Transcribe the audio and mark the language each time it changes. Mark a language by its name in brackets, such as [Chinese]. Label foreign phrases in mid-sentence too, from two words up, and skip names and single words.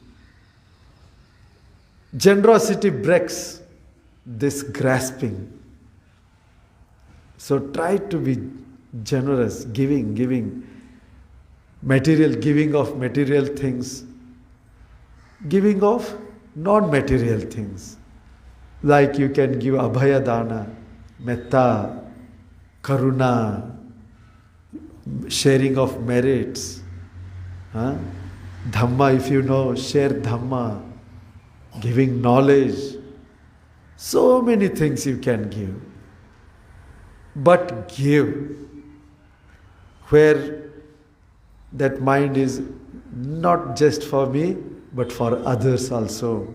[English] Generosity breaks this grasping. So try to be generous, giving material, giving of material things, giving of non-material things. Like you can give [Pali] abhaya dana, metta, karuna, [English] sharing of merits, Huh? Dhamma, if you know, share Dhamma, giving knowledge. So many things you can give. But give where that mind is not just for me, but for others also.